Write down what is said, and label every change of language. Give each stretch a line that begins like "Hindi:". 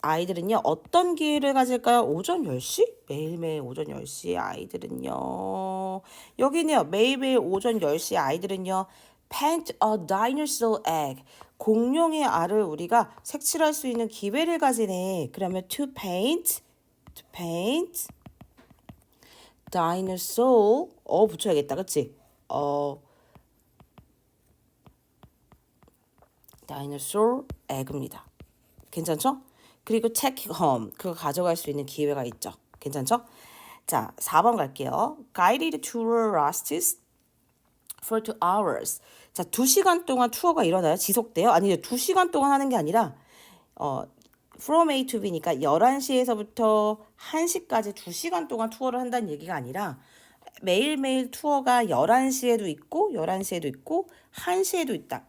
Korean: 아이들은요, 어떤 기회를 가질까요? 오전 10시? 매일매일 오전 10시 아이들은요. 여기네요. 매일매일 오전 10시 아이들은요.
English: paint a dinosaur egg.
Korean: 공룡의 알을 우리가 색칠할 수 있는 기회를 가지네. 그러면
English: to paint dinosaur
Korean: 붙여야겠다. 그치?
English: dinosaur egg입니다.
Korean: 괜찮죠?
English: 그리고 take home.
Korean: 그거 가져갈 수 있는 기회가 있죠. 괜찮죠? 자, 4번 갈게요.
English: Guided tour lasts for 2 hours.
Korean: 자, 2시간 동안 투어가 일어나요? 지속돼요? 아니요. 2시간 동안 하는 게 아니라 from A to B니까 11시에서부터 1시까지 2시간 동안 투어를 한다는 얘기가 아니라 매일매일 투어가 11시에도 있고 11시에도 있고 1시에도 있다.